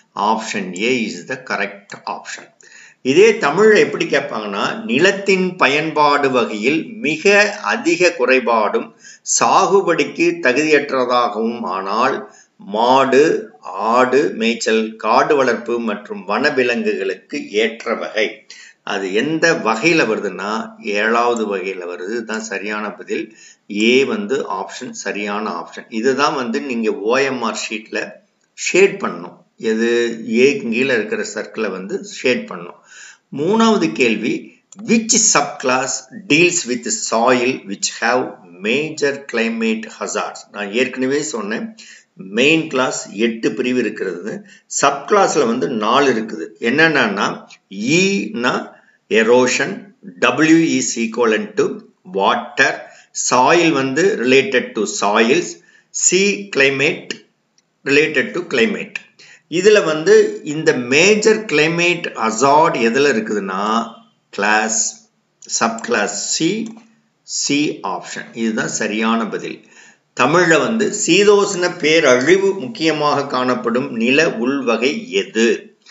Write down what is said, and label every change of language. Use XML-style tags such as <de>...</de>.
<en>Option A is the correct option.</en> <ta>இதே தமிழ்ல எப்படி கேட்பாங்கன்னா, நிலத்தின் பயன்பாடு வகையில் மிக அதிக குறைபாடும் சாகுபடிக்கு தகுதியற்றதாகவும் ஆனால் மாடு, ஆடு மேய்ச்சல், காடு வளர்ப்பு மற்றும் வனவிலங்குகளுக்கு ஏற்ற வகை. அது எந்த வகையில வருதுன்னா 7வது வகையில வருது. தான் சரியான பதில். ஏ ஆப்ஷன் சரியான ஆப்ஷன். இதுதான் நீங்க ஓஎம்ஆர் ஷீட்ல ஷேட் பண்ணணும். எது ஏக்கு கீழே இருக்கிற சர்க்கிளை ஷேட் பண்ணணும். 3வது கேள்வி,</ta> <en>which subclass deals with soil which have major climate hazards?</en> <ta>நான் ஏற்கனவே சொன்னேன், மெயின் கிளாஸ் 8 பிரிவு இருக்கிறது. சப் கிளாஸ்ல வந்து 4 இருக்குது.</ta> <en>என்னன்னா னா erosion, W is equivalent to water, soil வந்து related to soils, C climate related to climate.</en> <ta>இதுல வந்து இந்த மேஜர் கிளைமேட் ஹசார்ட் எதுல இருக்குதுன்னா class sub clause C option. இதுதான் சரியான பதில். தமிழ்ல வந்து சீதோஷ்ண பேரழிவு முக்கியமாக காணப்படும் நில உள்வகை எது?</ta>